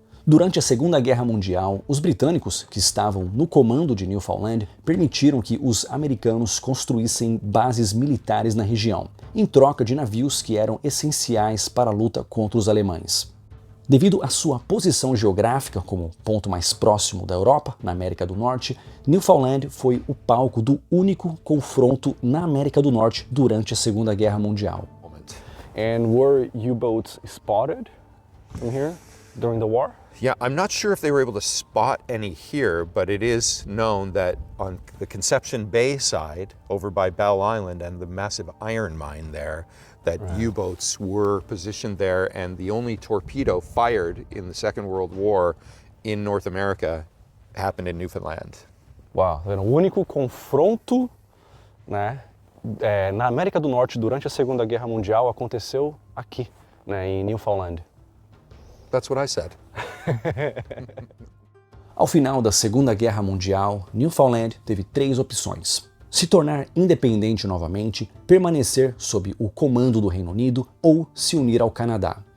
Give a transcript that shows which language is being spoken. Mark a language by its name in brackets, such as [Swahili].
[Portuguese] Durante a Segunda Guerra Mundial, os britânicos, que estavam no comando de Newfoundland, permitiram que os americanos construíssem bases militares na região, em troca de navios que eram essenciais para a luta contra os alemães. Devido à sua posição geográfica como ponto mais próximo da Europa, na América do Norte, Newfoundland foi o palco do único confronto na América do Norte durante a Segunda Guerra Mundial. [English] And were U-boats spotted from here during the war? Yeah, I'm not sure if they were able to spot any here, but it is known that on the Conception Bay side, over by Bell Island and the massive iron mine there, that U-boats were positioned there, and the only torpedo fired in the Second World War in North America happened in Newfoundland. [Portuguese] Uau, o único confronto, né, na América do Norte durante a Segunda Guerra Mundial aconteceu aqui, né, em Newfoundland. [English] That's what I said. [Portuguese] Ao final da Segunda Guerra Mundial, Newfoundland teve 3 opções: se tornar independente novamente, permanecer sob o comando do Reino Unido ou se unir ao Canadá.